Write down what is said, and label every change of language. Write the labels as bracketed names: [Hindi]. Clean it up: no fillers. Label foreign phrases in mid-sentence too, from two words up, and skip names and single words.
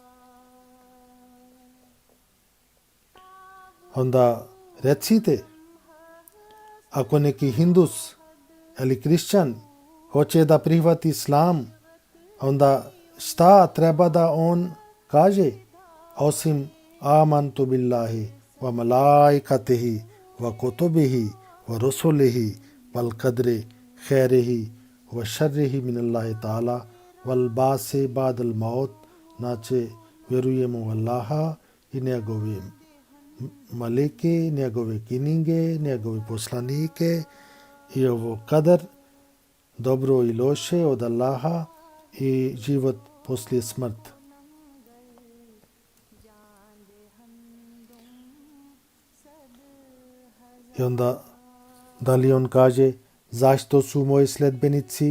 [Bosnian] Onda recite, ako neki hindus ili krišćan hoće da prihvati islam, onda šta treba da on kaže, osim [Arabic] آمنت بالله وملائكته وكتبه ورسله والقدر خيره وشره من الله تعالى والبعث بعد الموت [Bosnian] nace verujemo Allaha i njegove maleke, njegove knjige, njegove poslanike i ovo kadar, dobro i loše od Allaha i život poslije smrti. I onda dalje on kaže, zašto su moji sledbenici